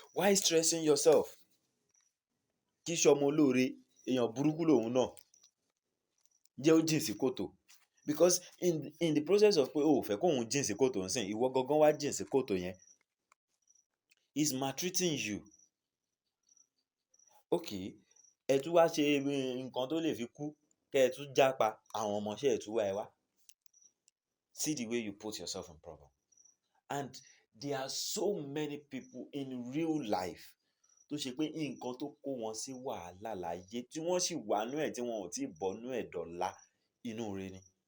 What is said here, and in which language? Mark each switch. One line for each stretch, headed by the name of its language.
English: Why stressing yourself?
Yoruba: Kí ṣọmọ olóore, èèyàn burúkú lòun náà. Jẹ́ ó jìn sí kòtò.
English: Because in the process of
Yoruba: pé o ò fẹ́ kóun jìn sí kòtò ńsìn, ìwọ gangan wá jìn sí kòtò yẹn.
English: He's maltreating you. Okay,
Yoruba: ẹ tún wá ṣe nǹkan tó lè fi kú kẹ́ ẹ tún jápa àwọn ọmọọṣẹ́ ẹ̀ tún wá ẹ wá.
English: See the way you put yourself in problem. And there are so many people in real life
Yoruba: tó ṣe pé nǹkan tó kó wọn sí wàhálà láyé tí wọ́n sì wà nú ẹ̀ tí wọn ò tí ì bọ́ nú ẹ̀ dọ̀la inú ire ni.